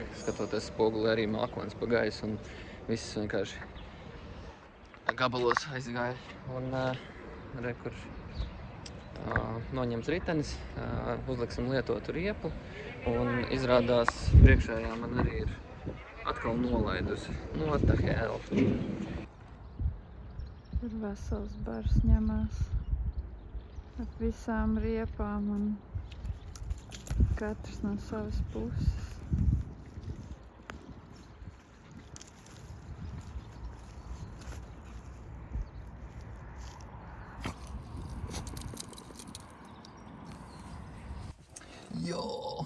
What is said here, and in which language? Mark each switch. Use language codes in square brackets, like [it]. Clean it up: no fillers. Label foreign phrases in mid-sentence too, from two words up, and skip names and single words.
[lv] Skatoties spoguli arī mākonis pa gaisu, un viss vienkārši gabalos aizgāja. Un, kur noņems ritenis, uzliksim lietotu riepu, un izrādās priekšējā man arī ir atkal nolaidusi. [en] What the hell? [lv] Tur vesels bars ņemās ar visām riepām un katrs no savas puses. Jo!